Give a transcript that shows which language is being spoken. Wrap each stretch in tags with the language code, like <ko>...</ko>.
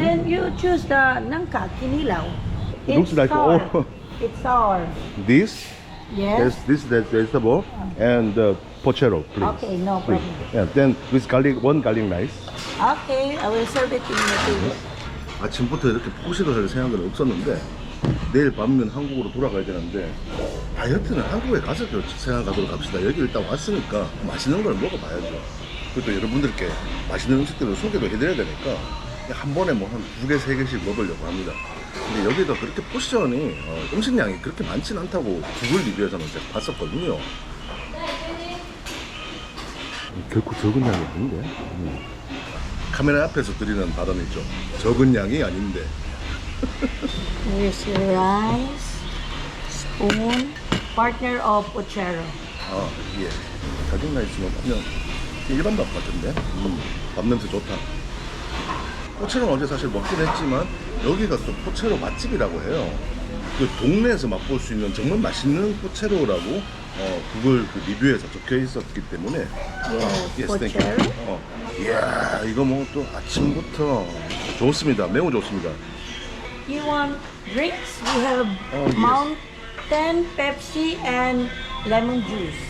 <en>Then you choose the nangka, kinilaw. It looks like sour. all- It's sour. this. Yes. This vegetable and pochero, please. Okay, no Please. problem. Yeah, then with one garlic rice. Okay, I will serve it in your table.</en> <ko>아침부터 이렇게 포식을 할 생각은 없었는데 내일 밤이면 한국으로 돌아가야 되는데 다이어트는 한국에 가서 생각하도록 합시다. 여기 일단 왔으니까 맛있는 걸 먹어봐야죠. 그리고 또 여러분들께 맛있는 음식들을 소개도 해드려야 되니까 한 번에 뭐 한 2개, 3개씩 먹으려고 합니다. 근데 여기가 그렇게 포션이 음식량이 그렇게 많지는 않다고 구글 리뷰에서는 제가 봤었거든요. 결코 적은 양이 아닌데. 카메라 앞에서 드리는 발언이죠. 적은 양이 아닌데.</ko> <en>Here's your rice, spoon, partner of pochero.</en> <ko>예. 가죽 라이스는 그냥 일반 밥 같은데. 밥 냄새 좋다. 포체로는 어제 사실 먹긴 했지만 여기가 또 포체로 맛집이라고 해요. 그 동네에서 맛볼 수 있는 정말 맛있는 포체로라고 구글 그 리뷰에서 적혀 있었기 때문에. pochero. 이야, 이거 뭐 또 아침부터 좋습니다. 매우 좋습니다.</ko> <en>You want drinks? We have yes. Mountain, Pepsi, and lemon juice.</en>